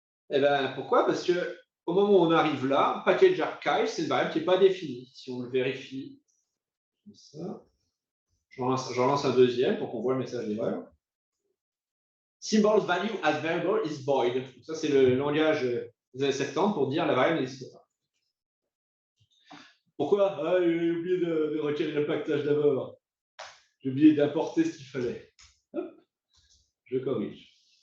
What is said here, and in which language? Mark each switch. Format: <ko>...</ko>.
<fr>Eh bien, pourquoi? Parce que au moment où on arrive là, package archive, c'est une variable qui n'est pas définie. Si on le vérifie, comme ça, j'en lance un deuxième pour qu'on voit le message d'erreur.</fr> <en>Symbols value as variable is void.</en> <fr>Donc ça, c'est le langage des années 70 pour dire la variable n'existe pas. Pourquoi? Ah, j'ai oublié de requérir le package d'abord. J'ai oublié d'importer ce qu'il fallait. Hop, je corrige.</fr>